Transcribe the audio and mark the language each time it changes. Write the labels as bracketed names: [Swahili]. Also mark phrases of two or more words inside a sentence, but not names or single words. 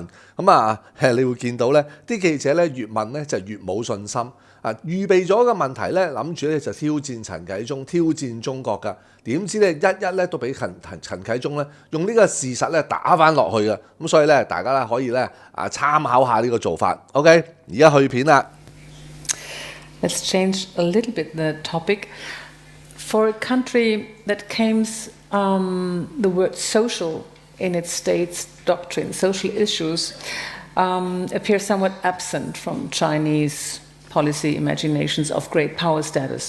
[Cantonese] 咁啊，你會見到咧，啲記者咧越問咧就越冇信心。啊，預備咗嘅問題咧，諗住咧就挑戰陳啟宗、挑戰中國㗎。點知咧一咧都俾陳啟宗咧用呢個事實咧打翻落去嘅。咁所以咧大家咧可以咧參考下呢個做法。OK， 而家去片啦。 [English] Let's change a little bit the topic. For a country that claims the word social in its state's doctrine, social issues appear somewhat absent from Chinese policy imaginations of great power status.